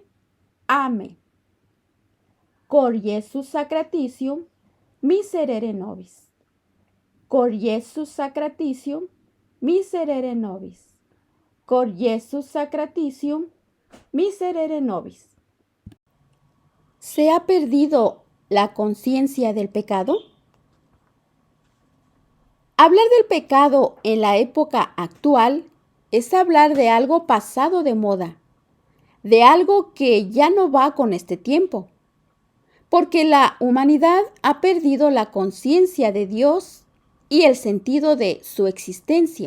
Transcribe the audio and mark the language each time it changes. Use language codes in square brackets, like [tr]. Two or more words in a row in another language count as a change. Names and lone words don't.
[es] Amén. [la] Cor Iesus sacratitium miserere nobis. Cor Iesus sacratitium miserere nobis. Cor Iesus sacratitium miserere nobis. [es] ¿Se ha perdido la conciencia del pecado? Hablar del pecado en la época actual es hablar de algo pasado de moda, de algo que ya no va con este tiempo, porque la humanidad ha perdido la conciencia de Dios y el sentido de su existencia.